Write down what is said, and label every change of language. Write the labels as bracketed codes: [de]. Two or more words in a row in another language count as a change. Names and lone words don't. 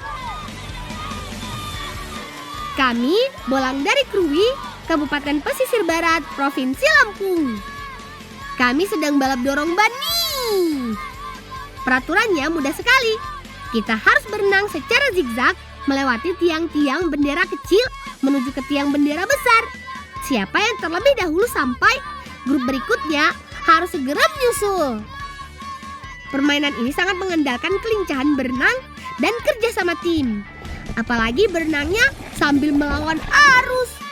[id] Kami Bolang dari Krui, Kabupaten Pesisir Barat, Provinsi Lampung. Kami sedang balap dorong ban nih. Peraturannya mudah sekali. Kita harus berenang secara zigzag melewati tiang-tiang bendera kecil menuju ke tiang bendera besar. Siapa yang terlebih dahulu sampai, grup berikutnya harus segera menyusul. Permainan ini sangat mengandalkan kelincahan berenang dan kerja sama tim. Apalagi berenangnya sambil melawan arus.